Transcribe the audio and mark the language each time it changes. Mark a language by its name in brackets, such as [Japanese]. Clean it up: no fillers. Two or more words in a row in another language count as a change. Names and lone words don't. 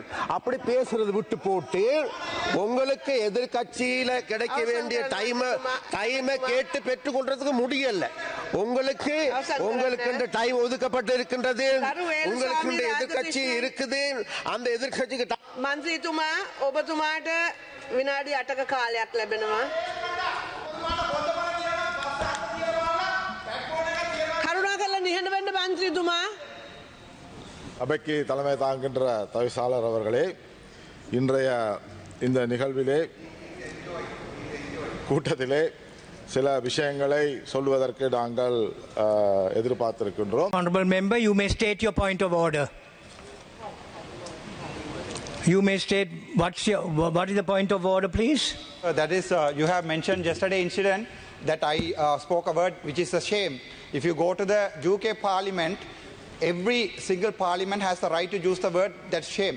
[Tamil] அப்படி பேசுறது விட்டு போட்டு உங்களுக்கு எதிர்கட்சியில கிடைக்க வேண்டிய டைமை கேட்டு பெற்றுக்கொள்றதுக்கு முடியல. உங்களுக்கு டைம் ஒதுக்கப்பட்டு இருக்கின்றது. உங்களுக்கு எதிர்கட்சி இருக்குது. அந்த எதிர்கட்சிக்கு [Sinhala] மந்திரிතුமா ඔබතුමාට විනාඩි 8ක කාලයක් ලැබෙනවා. කරුණාකරලා නිහඬ වෙන්න මන්ත්‍රීතුමා. [Tamil] அவைக்கு தலைமை தாங்குகின்ற தவிசாளர் அவர்களே, இன்றைய இந்த நிகழ்விலே கூட்டத்திலே சில விஷயங்களை சொல்வதற்கு நாங்கள் எதிர்பார்த்திருக்கின்றோம். [English] Honorable member, you may state your point of order. You may state what is the point of order, please. That is, you have mentioned yesterday incident that I spoke a word which is a shame. If you go to the UK Parliament, every single parliament has the right to use the word that's shame.